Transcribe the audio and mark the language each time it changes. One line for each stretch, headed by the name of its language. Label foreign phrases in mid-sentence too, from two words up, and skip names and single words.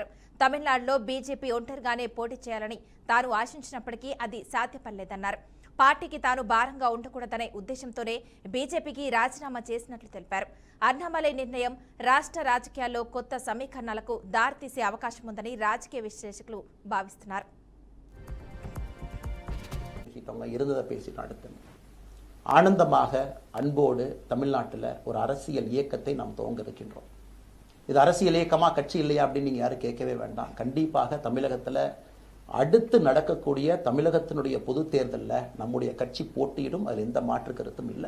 Telugu: తమిళనాడులో బీజేపీ ఒంటరిగానే పోటీ చేయాలని తాను ఆశించినప్పటికీ అది సాధ్యపడలేదన్నారు. పార్టీకి తాను భారంగా ఉండకూడదనే ఉద్దేశంతోనే బీజేపీకి రాజీనామా చేసినట్లు తెలిపారు. అన్నామలై నిర్ణయం రాష్ట్ర రాజకీయాల్లో కొత్త సమీకరణాలకు దారితీసే అవకాశం ఉందని రాజకీయ విశ్లేషకులు భావిస్తున్నారు.
Tamil: இருந்ததை பேசிட்டு அடுத்து ஆனந்தமாக அன்போடு தமிழ்நாட்டில் ஒரு அரசியல் இயக்கத்தை நாம் துவங்க இருக்கின்றோம். இது அரசியல் இயக்கமா கட்சி இல்லையா அப்படின்னு நீங்க யாரும் கேட்கவே வேண்டாம். கண்டிப்பாக தமிழகத்தில் அடுத்து நடக்கக்கூடிய தமிழகத்தினுடைய பொது தேர்தலில் நம்முடைய கட்சி போட்டியிடும், அதில் எந்த மாற்று கருத்தும் இல்லை.